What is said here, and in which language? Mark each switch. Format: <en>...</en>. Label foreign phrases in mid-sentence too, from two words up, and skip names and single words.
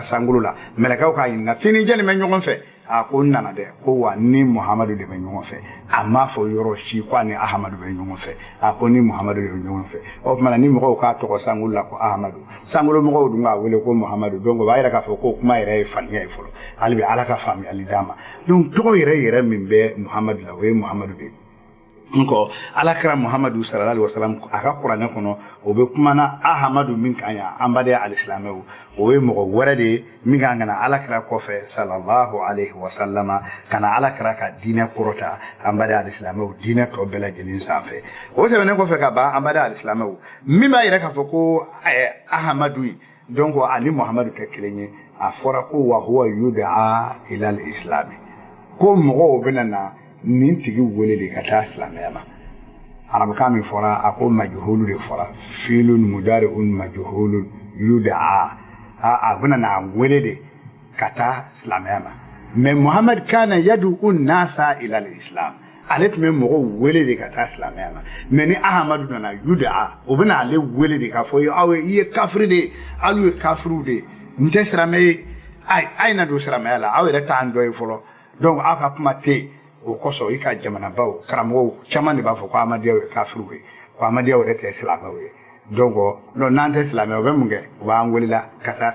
<bm>sankolo la mɛlɛkɛw k'a ɲininka k'i ni jɛni bɛ ɲɔgɔn fɛ a ko n nana dɛ ko wa ni muhamadu de bɛ ɲɔgɔn fɛ a m'a fɔ yɔrɔ si ko a ni ahamadu bɛ ɲɔgɔn fɛ a ko ni muhamadu de bɛ ɲɔgɔn fɛ o tuma na ni mɔgɔw k'a tɔgɔ sankolo la ko ahamadu sankolo mɔgɔw dun k'a wele ko muhamadu donc o b'a yɛrɛ k'a fɔ ko kuma yɛrɛ ye faniya ye fɔlɔ hali bi ala ka faamuyali d'a ma donc tɔgɔ yɛrɛ min bɛ muhamadu la o ye muhamadu de ye nko ala kɛra muhamadu</bm> <ar>صلى الله عليه وسلم</ar> <bm>a ka kuranɛ kɔnɔ o bɛ kumana ahamadu min kan yan an badaya alisimɛw o ye mɔgɔ wɛrɛ de ye min kan ka na ala kɛra kɔfɛ</bm> <ar>صلى الله عليه وسلم</ar> <bm>ka na ala kɛra ka diinɛ kɔrɔta an badaya alisimɛw diinɛ tɔ bɛɛ lajɛlen sanfɛ o tɛmɛnen kɔfɛ ka ban an badaya alisimɛw min b'a yɛrɛ k'a fɔ ko ahamadu in donc ani muhamadu tɛ kelen ye a fɔra ko</bm> <ar>وهو يدعى إلى الإسلام</ar> <bm>ko mɔgɔw bɛna na nin tigi wele de ka taa silamɛya ma arabukan min fɔra a ko majhulu de fɔra</bm> <ar>فعل مضارع مجهول يدعى</ar> <bm>a bɛna na wele de ka taa silamɛya ma mais</bm> <ar>محمد كان يدعو الناس إلى الإسلام</ar> <bm>ale tun bɛ mɔgɔw wele de ka taa silamɛya ma mais ni ahamadu nana yudaa o bɛna ale wele de ka fɔ aw i ye kafiri de ye alu ye kafiriw de ye n tɛ silamɛ ye a ye na don silamɛya la aw yɛrɛ t'an dɔ ye fɔlɔ donc aw ka kuma tɛ yen o kosɔn i ka jamanabaw karamɔgɔw caman de b'a fɔ ko amadiyaw ye kafiriw ye ko amadiyaw yɛrɛ tɛ silamɛw ye donc n'an tɛ silamɛ u bɛ mun kɛ u b'an welela ka taa</bm>